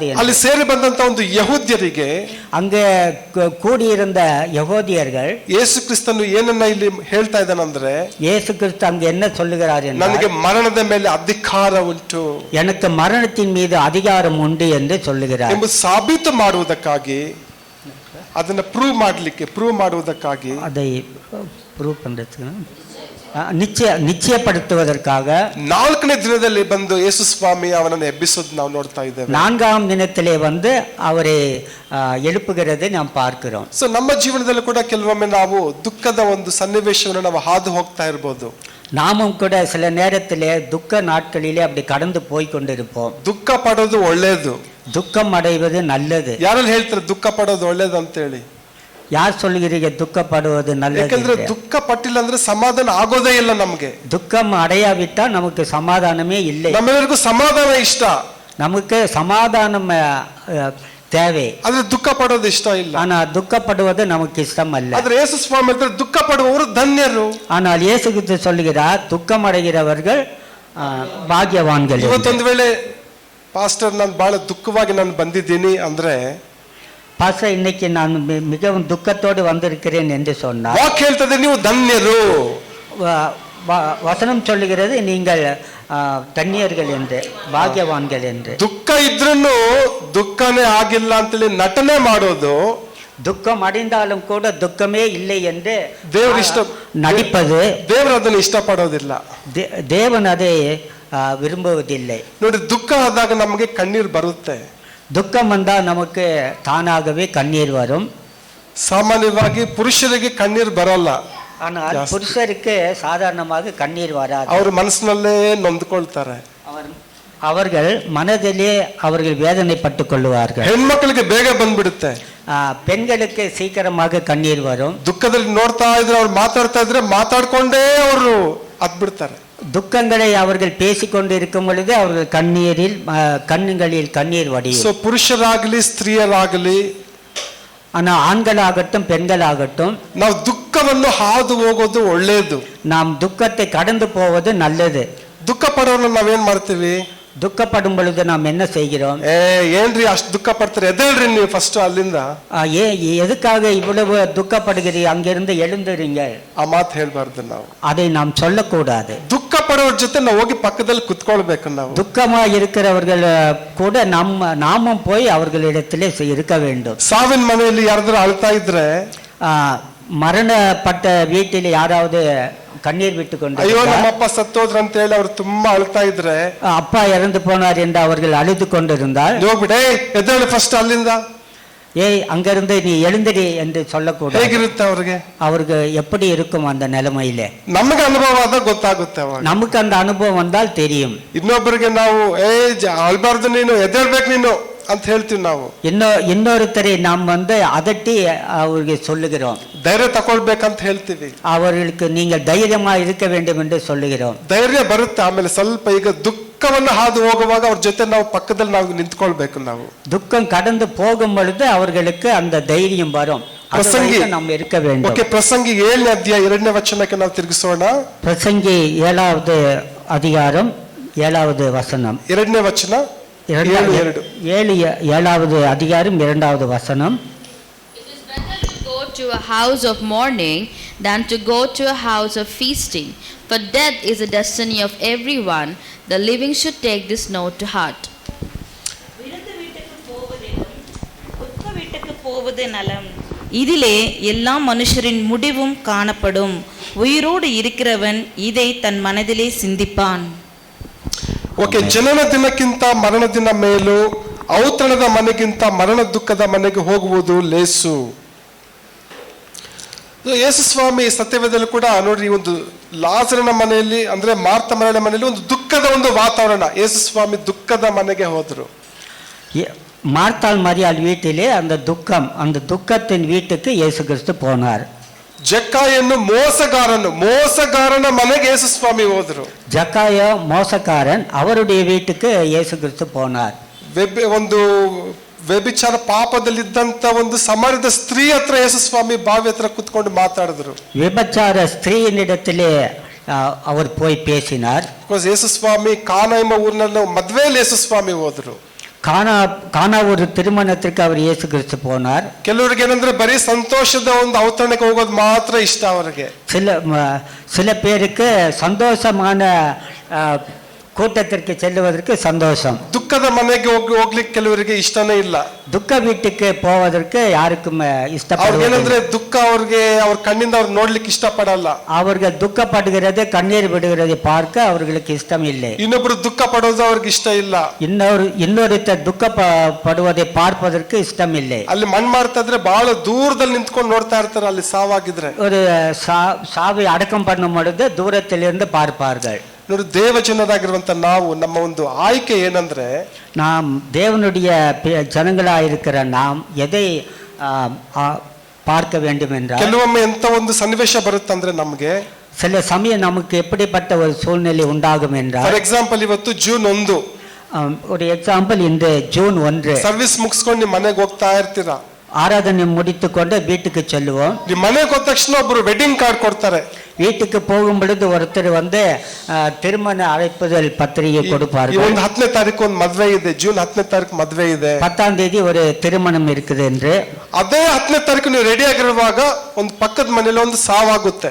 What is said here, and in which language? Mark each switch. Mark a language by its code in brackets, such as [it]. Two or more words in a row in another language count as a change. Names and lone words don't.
[kn] ಅಲ್ಲಿ ಸೇರಿ ಬಂದಂತ ಒಂದು ಯಹೂದ್ಯರಿಗೆ, [ta] அங்கே கூடியிருந்த யகோதியர்கள், [kn] ಯೇಸು ಕ್ರಿಸ್ತನು ಏನನ್ನ ಇಲ್ಲಿ ಹೇಳ್ತಾ ಇದ್ದಾನಂದ್ರೆ, [ta] இயேசு கிறிஸ்து அங்கு என்ன சொல்லுகிறார் என்றால், [kn] ನನಗೆ ಮರಣದ ಮೇಲೆ ಅಧಿಕಾರ ಉಂಟು, [ta] எனக்கு மரணத்தின் மீது அதிகாரம் உண்டு என்று சொல்லுகிறார். [kn] ಎಂಬುದು ಸಾಬೀತು ಮಾಡುವುದಕ್ಕಾಗಿ, ಅದನ್ನ ಪ್ರೂವ್ ಮಾಡುವುದಕ್ಕಾಗಿ, [ta] அதை ப்ரூவ் பண்றதுக்கு நிச்சயப்படுத்துவதற்காக [kn] 4ನೇ ದಿನದಲ್ಲಿ ಬಂದು ಯೇಸು ಸ್ವಾಮಿ ಅವನನ್ನು ಎಬ್ಬಿಸೋದು ನಾವು ನೋಡ್ತಾ ಇದ್ದೇವೆ. [ta] 4ஆம் தினத்திலே வந்து அவரை எழுப்புகிறதை நாம் பார்க்கிறோம். [kn] ಸೊ ನಮ್ಮ ಜೀವನದಲ್ಲಿ ಕೂಡ ಕೆಲವೊಮ್ಮೆ ನಾವು ದುಃಖದ ಒಂದು ಸನ್ನಿವೇಶವನ್ನು ನಾವು ಹಾದು ಹೋಗ್ತಾ ಇರಬಹುದು. [ta] நாமும் கூட சில நேரத்திலே துக்க நாட்களிலே அப்படி கடந்து போய் கொண்டிருப்போம். [kn] ದುಃಖ ಪಡೋದು ಒಳ್ಳೇದು, [ta] துக்கம் அடைவது நல்லது. [kn] ಯಾರಲ್ಲಿ ಹೇಳ್ತಾರೆ ದುಃಖ ಪಡೋದು ಒಳ್ಳೇದು ಅಂತ ಹೇಳಿ? [ta] ಯಾರು சொல்லுகிறீங்க துக்கப்படுவது நல்லது? [kn] ಯಾಕಂದ್ರೆ ದುಃಖ ಪಟ್ಟಿಲ್ಲ ಅಂದ್ರೆ ಸಮಾಧಾನ ಆಗೋದೇ ಇಲ್ಲ ನಮಗೆ. [ta] துக்கம் அடையாவிட்டால் நமக்கு சமாதானமே இல்லை. [kn] ನಮ್ಮೆಲ್ಲರಿಗೂ ಸಮಾಧಾನ ಇಷ್ಟ, [ta] நமக்கு சமாதானம் தேவை, [kn] ಆದ್ರೆ ದುಃಖ ಪಡೋದು ಇಷ್ಟ ಇಲ್ಲ. [ta] ஆனா துக்கப்படுவது நமக்கு இஷ்டம் அல்ல. [kn] ಆದ್ರೆ ಯೇಸು ಸ್ವಾಮಿ ಹೇಳ್ತಾರೆ, ದುಃಖ ಪಡುವವರು ಧನ್ಯರು. [ta] ஆனால் இயேசு கிறிஸ்து சொல்லுகிறார், துக்கம் அடைகிறவர்கள் ಭಾಗ್ಯವಾನ್ಗಳು. [kn] ಇವತ್ತೊಂದು ವೇಳೆ ಪಾಸ್ಟರ್ ನಾನು ಬಹಳ ದುಃಖವಾಗಿ ನಾನು ಬಂದಿದ್ದೀನಿ ಅಂದ್ರೆ, [ta] பாஸ்டர் இன்னைக்கு நான் மிகவும் துக்கத்தோடு வந்திருக்கிறேன் என்று சொன்னார், [kn] ವಾಕ್ಯ ಹೇಳ್ತದೆ ನೀವು ಧನ್ಯರು. [ta] வசனம் சொல்லுகிறது நீங்கள் தன்னியர்கள் என்று, ಭಾಗ್ಯವಾನ್கள் என்று. [kn] ದುಃಖ ಇದ್ರೂ ದುಃಖನೇ ಆಗಿಲ್ಲ ಅಂತೇಳಿ ನಟನೆ ಮಾಡೋದು, [ta] துக்கம் அடைந்தாலும் கூட துக்கமே இல்லை என்று [kn] ದೇವರು ಇಷ್ಟ [ta] நடிப்பது, [kn] ದೇವರು ಅದನ್ನು ಇಷ್ಟಪಡೋದಿಲ್ಲ. [ta] தேவன் அதை விரும்புவதில்லை. [kn] ನೋಡಿ, ದುಃಖ ಆದಾಗ ನಮಗೆ ಕಣ್ಣೀರು ಬರುತ್ತೆ. [ta] துக்கம் வந்தால் நமக்கு தானாகவே கண்ணீர் வரும். [kn] ಸಾಮಾನ್ಯವಾಗಿ ಪುರುಷರಿಗೆ ಕಣ್ಣೀರು ಬರಲ್ಲ. [ta] ஆனால் [kn] ಜಾಸ್ತಿ. [ta] ಪುರುಷருக்கு [kn] ಸಾಧಾರಣವಾಗಿ ಕಣ್ಣೀರು [ta] ವರಾது. [kn] ಅವ್ರ ಮನಸ್ಸಿನಲ್ಲೇ ನೊಂದ್ಕೊಳ್ತಾರೆ. [ta] அவர்கள் மனதிலே அவர்கள் வேதனைப்பட்டு கொள்வார்கள். [kn] ಹೆಣ್ಮಕ್ಳಿಗೆ ಬೇಗ ಬಂದ್ಬಿಡುತ್ತೆ. [ta] பெண்களுக்கு சீக்கிரமாக கண்ணீர் வரும். [kn] ದುಃಖದಲ್ಲಿ ನೋಡ್ತಾ ಇದ್ರೆ ಅವ್ರು ಮಾತಾಡ್ತಾ ಇದ್ರೆ ಮಾತಾಡ್ಕೊಂಡೇ ಅವರು ಅದ್ಬಿಡ್ತಾರೆ. [ta] துக்கங்களை அவர்கள் பேசிக்கொண்டு இருக்கும் பொழுது அவர்கள் கண்ணுகளில் கண்ணீர் வடியும். [kn] ಸೊ ಪುರುಷರಾಗ್ಲಿ ಸ್ತ್ರೀಯರಾಗಲಿ, [ta] ஆனால் ஆண்களாகட்டும் பெண்களாகட்டும் [kn] ನಾವು ದುಃಖವನ್ನು ಹಾದು ಹೋಗೋದು ಒಳ್ಳೇದು. [ta] நாம் துக்கத்தை கடந்து போவது நல்லது. [kn] ದುಃಖ ಪಡೋರ್ನ ನಾವೇನ್ ಮಾಡ್ತೀವಿ? [ta] துக்கப்படும் பொழுது நாம் என்ன செய்கிறோம்? [kn] ಏನ್ರಿ ಅಷ್ಟು ದುಃಖ ಪಡ್ತಾರೆ, ಎದ್ದೇಳ್ರಿ ನೀವು ಫಸ್ಟ್ ಅಲ್ಲಿಂದ. [ta] எதுக்காக இவ்வளவு துக்கப்படுகிறீங்க, அங்கிருந்து எழுந்துறீங்க. [kn] ಆ ಮಾತು ಹೇಳ್ಬಾರ್ದು ನಾವು. [ta] அதை நாம் சொல்லக்கூடாது. [kn] ದುಃಖ ಪಡೋರ್ ಜೊತೆ ನಾವು ಹೋಗಿ ಪಕ್ಕದಲ್ಲಿ ಕುತ್ಕೊಳ್ಬೇಕು. ನಾವು [ta] துக்கமா இருக்கிறவர்கள் கூட நாமும் போய் அவர்களிடத்திலே இருக்க வேண்டும். [kn] ಸಾವಿನ ಮನೆಯಲ್ಲಿ ಯಾರಾದ್ರೂ ಅಳ್ತಾ ಇದ್ರೆ, [ta] மரணப்பட்ட வீட்டில் யாராவது கண்ணீர் விட்டு கொண்டு, [kn] ಅಯ್ಯೋ ನಮ್ಮಪ್ಪ ಸತ್ತೋದ್ರು ಅಂತ ಹೇಳಿ ಅವ್ರು ತುಂಬಾ ಅಳ್ತಾ ಇದ್ರೆ, [ta] அப்பா இறந்து போனார் என்று அவர்கள் அழுது கொண்டிருந்தால், [kn] ಹೋಗ್ಬಿಟ್ಟೆ ಎದ್ದೇಳು ಫಸ್ಟ್ ಅಲ್ಲಿಂದ, [ta] அங்கிருந்து நீ எழுந்திரி என்று சொல்லக்கூடாது. [kn] ಹೇಗಿರುತ್ತೆ ಅವ್ರಿಗೆ? [ta] அவருக்கு எப்படி இருக்கும் அந்த நிலைமையிலே? [kn] ನಮಗೆ ಅನುಭವ ಆದಾಗ ಗೊತ್ತಾಗುತ್ತೆ. ಅವಾಗ [ta] நமக்கு அந்த அனுபவம் வந்தால் தெரியும். [kn] ಇನ್ನೊಬ್ಬರಿಗೆ ನಾವು ಅಳ್ಬಾರ್ದು, ನೀನು ಎದ್ದೇಳ್ಬೇಕು ನೀನು ಅಂತ ಹೇಳ್ತೀವಿ ನಾವು. [ta] இன்னொருத்தரை நாம் அதட்டி அவருக்கு சொல்லுகிறோம். [kn] ಧೈರ್ಯ ತಗೊಳ್ಬೇಕಂತ ಹೇಳ್ತೀವಿ. [ta] அவர்களுக்கு நீங்கள் தைரியமா இருக்க வேண்டும் என்று சொல்லுகிறோம். [kn] ಧೈರ್ಯ ಬರುತ್ತೆ. ಆಮೇಲೆ ಸ್ವಲ್ಪ ಈಗ ದುಃಖವನ್ನು ಹಾದು ಹೋಗುವಾಗ ಅವ್ರ ಜೊತೆ ನಾವು ಪಕ್ಕದಲ್ಲಿ ನಾವು ನಿಂತ್ಕೊಳ್ಬೇಕು. ನಾವು [ta] துக்கம் கடந்து போகும் பொழுது அவர்களுக்கு அந்த தைரியம் வரும். ಪ್ರಸಂಗಿ நாம் இருக்க வேண்டும். [kn] ಓಕೆ, ಪ್ರಸಂಗಿ 7ನೇ ಅಧ್ಯಾಯ 2ನೇ ವಚನಕ್ಕೆ ನಾವು ತಿರುಗಿಸೋಣ. [ta] ಪ್ರಸಂಗಿ 7வது அதிகாரம் 7வது வசனம். [kn] 2ನೇ ವಚನ [ta] 7வது அதிகாரம் 2வது வசனம். [en] It is better to go to a house of mourning than to go to a house of feasting, for death is the destiny of everyone. The living should take this note to heart. [ta] விருந்து வீட்டுக்கு போவதிலும் துக்க வீட்டுக்கு போவது நலம். இதிலே எல்லா மனுஷரின் முடிவும் காணப்படும். உயிரோடு இருக்கிறவன் இதை தன் மனதிலே சிந்திப்பான். [kn] ಓಕೆ, ಜನನ ದಿನಕ್ಕಿಂತ ಮರಣ ದಿನ ಮೇಲು, ಔತಣದ ಮನೆಗಿಂತ ಮರಣ ದುಃಖದ ಮನೆಗೆ ಹೋಗುವುದು ಲೇಸು. ಯೇಸು ಸ್ವಾಮಿ ಸತ್ಯವೇದದಲ್ಲಿ ಕೂಡ ನೋಡ್ರಿ, ಒಂದು ಲಾಜರನ ಮನೆಯಲ್ಲಿ ಅಂದ್ರೆ ಮಾರ್ತ ಮನೆಯಲ್ಲಿ ಒಂದು ದುಃಖದ ಒಂದು ವಾತಾವರಣ. ಯೇಸು ಸ್ವಾಮಿ ದುಃಖದ ಮನೆಗೆ ಹೋದ್ರು. [ta] மார்த்தாள் மரியாள் வீட்டிலே அந்த துக்கத்தின் வீட்டுக்கு இயேசு கிறிஸ்து போனார். [kn] ಜಕ್ಕಾಯನ್ನು ಮೋಸಗಾರನ ಮನೆಗೆ ಯೇಸು ಸ್ವಾಮಿ ಹೋದ್ರು. [ta] ஜக்காய மோசக்காரன் அவருடைய வீட்டுக்கு இயேசு கிறிஸ்து போனார். [kn] ಒಂದು ವ್ಯಭಿಚಾರ ಪಾಪದಲ್ಲಿದ್ದಂತ ಒಂದು ಸಮಾಜದ ಸ್ತ್ರೀ ಹತ್ರ ಯೇಸು ಸ್ವಾಮಿ ಬಾವಿ ಹತ್ರ ಕುತ್ಕೊಂಡು ಮಾತಾಡಿದ್ರು. [ta] விபச்சார ஸ்திரீயினிடத்திலே அவர் போய் பேசினார். [kn] ಯೇಸು ಸ್ವಾಮಿ ಕಾನಾ ಎಂಬ ಊರಿನಲ್ಲಿ ಮದ್ವೆಯಲ್ಲಿ ಯೇಸು ಸ್ವಾಮಿ ಹೋದ್ರು. [ta] ಕಾನಾ ஒரு திருமணத்திற்கு அவர் இயேசு கிறிஸ்து போனார். [kn] ಕೆಲವರಿಗೆ ಏನಂದ್ರೆ ಬರೀ ಸಂತೋಷದ ಒಂದು ಔತಣಕ್ಕೆ ಹೋಗೋದು ಮಾತ್ರ ಇಷ್ಟ ಅವರಿಗೆ. [ta] சில பேருக்கு சந்தோஷமான கூட்டத்திற்கு செல்லுவதற்கு சந்தோஷம். [kn] ದುಃಖದ ಮನೆಗೆ ಹೋಗ್ಲಿಕ್ಕೆ ಕೆಲವರಿಗೆ ಇಷ್ಟನೇ ಇಲ್ಲ. [ta] துக்க வீட்டுக்கு போவதற்கு யாருக்கும் இஷ்டப்படவில்லை. [kn] ಏನಂದ್ರೆ ದುಃಖ ಅವ್ರಿಗೆ ಅವ್ರ ಕಣ್ಣಿಂದ ಅವ್ರು ನೋಡ್ಲಿಕ್ಕೆ ಇಷ್ಟಪಡಲ್ಲ. [ta] அவர்கள் துக்கப்படுகிறது, கண்ணீர் விடுகிறதை பார்க்க அவர்களுக்கு இஷ்டம் இல்லை. [kn] ಇನ್ನೊಬ್ರು ದುಃಖ ಪಡೋದು ಅವ್ರಿಗೆ ಇಷ್ಟ ಇಲ್ಲ. [ta] இன்னொருத்தர் துக்கப்படுவதை பார்ப்பதற்கு ಇಷ್ಟம் இல்லை. [kn] ಅಲ್ಲಿ ಮಣ್ಣು ಮಾಡ್ತಾ ಇದ್ರೆ ಬಹಳ ದೂರದಲ್ಲಿ ನಿಂತ್ಕೊಂಡು ನೋಡ್ತಾ ಇರ್ತಾರೆ. ಅಲ್ಲಿ ಸಾವಾಗಿದ್ರೆ [ta] ஒரு சாவை அடக்கம் பண்ணும் பொழுது தூரத்திலிருந்து பார்ப்பார்கள். [kn] ನೋಡಿ, ದೇವ ಜನರಾಗಿರುವಂತ ನಾವು, ನಮ್ಮ ಒಂದು ಆಯ್ಕೆ ಏನಂದ್ರೆ, [ta] நாம் தேவனுடைய ಜನಗಳಾಗಿರುக்கிற நாம் எதை பார்க்க வேண்டும் என்றால், [kn] ಕೆಲವೊಮ್ಮೆ ಎಂತ ಒಂದು ಸನ್ನಿವೇಶ ಬರುತ್ತಂದ್ರೆ ನಮ್ಗೆ [ta] சில சமயம் நமக்கு எப்படிப்பட்ட ஒரு சூழ்நிலை உண்டாகும் என்றால், [en] for example [kn] ಇವತ್ತು ಜೂನ್ 1, [ta] ஒரு எக்ஸாம்பிள் இந்த ஜூன் 1 [kn] ಸರ್ವಿಸ್ ಮುಗಿಸ್ಕೊಂಡು ನಿಮ್ಮ ಮನೆಗೆ ಹೋಗ್ತಾ ಇರ್ತೀರಾ. [ta] ஆராதனை முடித்துக்கொண்டு வீட்டுக்கு செல்லுவோம். [kn] ನಿಮ್ಮ ಮನೆಗೆ ಹೋದ ತಕ್ಷಣ ಒಬ್ರು [en] wedding card [kn] ಕೊಡ್ತಾರೆ. [ta] வீட்டுக்கு போகும் பொழுது ஒருத்தர் திருமண அழைப்புதல் பத்திரிகை கொடுப்பார்கள். [kn] ಒಂದು 10ನೇ ತಾರೀಕು ಒಂದು ಮದ್ವೆ ಇದೆ, ಜೂನ್ 10ನೇ ತಾರೀಕು ಮದ್ವೆ ಇದೆ, [ta] 10ஆம் தேதி ஒரு திருமணம் இருக்குது என்று. [kn] ಅದೇ 10ನೇ ತಾರೀಕು ನೀವು ರೆಡಿ ಆಗಿರುವಾಗ ಒಂದು ಪಕ್ಕದ ಮನೇಲಿ ಒಂದು ಸಾವಾಗುತ್ತೆ.